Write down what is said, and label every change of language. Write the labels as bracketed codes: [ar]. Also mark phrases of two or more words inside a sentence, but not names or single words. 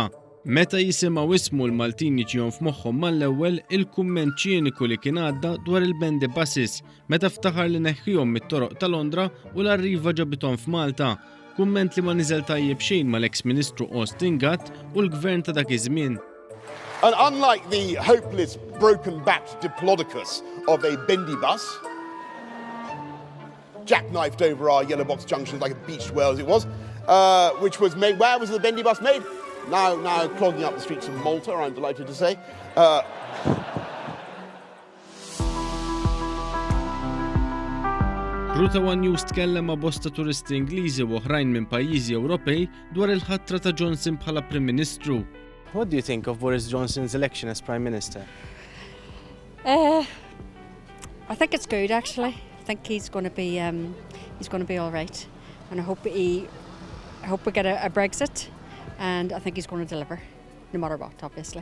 [mt] Meta jisimgħu ismu l-Maltin jiġihom f'moħħhom mal-ewwel il-kumment ċiniku li kien għadda dwar il- [en] bendy buses [mt] meta ftaħar li neħħihom mit-toroq ta' Londra u l-arriva ġabithom f'Malta. Kumment li ma niżel tajjeb xejn mal-eks Ministru Għat u l-gvern ta' dak iż-żmien. [en] And unlike the hopeless, broken-backed diplodocus of a bendy bus, jackknifed over our yellow box junctions like a beached whale as it was, which was made, where was the bendy bus made? Now clogging up the streets of Malta, I'm delighted to say. [mt] Ruta News tkellem ma' bosta turisti Ingliżi u oħrajn minn pajjiżi Ewropej dwar il-ħatra ta' Johnson bħala Prim Ministru. [en] What do you think of Boris Johnson's election as Prime Minister? I think it's good actually. I think he's going to be all right, and I hope we get a Brexit, and I think he's going to deliver, no matter what, obviously.